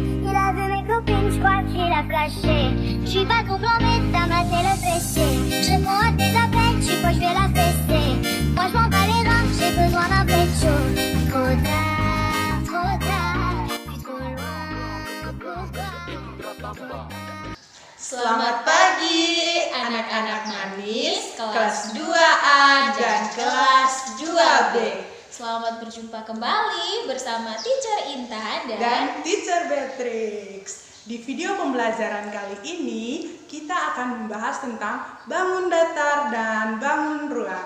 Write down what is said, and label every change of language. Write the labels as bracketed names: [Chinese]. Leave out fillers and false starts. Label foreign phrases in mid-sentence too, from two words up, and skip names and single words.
[French] Il a vu mes copines, je crois qu'il a flashé. Je suis pas trop flambée, t'as maté le PC. Je réponds à tes appels, tu crois que je vais la fester. Moi je m'en bats les reins, j'ai besoin d'un pécho. Trop tard, puis trop loin. Pourquoi? [Indonesian] Selamat pagi anak-anak manis kelas 2A dan kelas 2B. Selamat berjumpa kembali bersama Teacher Intan dan Teacher Beatrix. Di video pembelajaran kali ini kita akan membahas tentang bangun datar dan bangun ruang.